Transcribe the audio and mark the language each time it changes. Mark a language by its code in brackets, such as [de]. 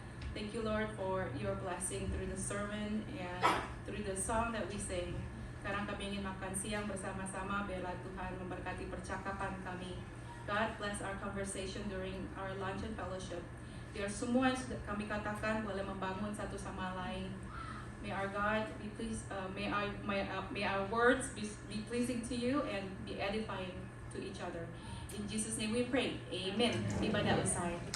[en] Thank you Lord for your blessing through the sermon and through the song that we sing. [id] Sekarang kami ingin makan siang bersama-sama. Biarlah Tuhan memberkati percakapan kami. [en] God bless our conversation during our lunch and fellowship. [id] Biar semua yang kami katakan boleh membangun satu sama lain. [en] May our God be pleased. May our words be pleasing to you and be edifying to each other. In Jesus' name we pray. Amen. [id] Ibadah usai.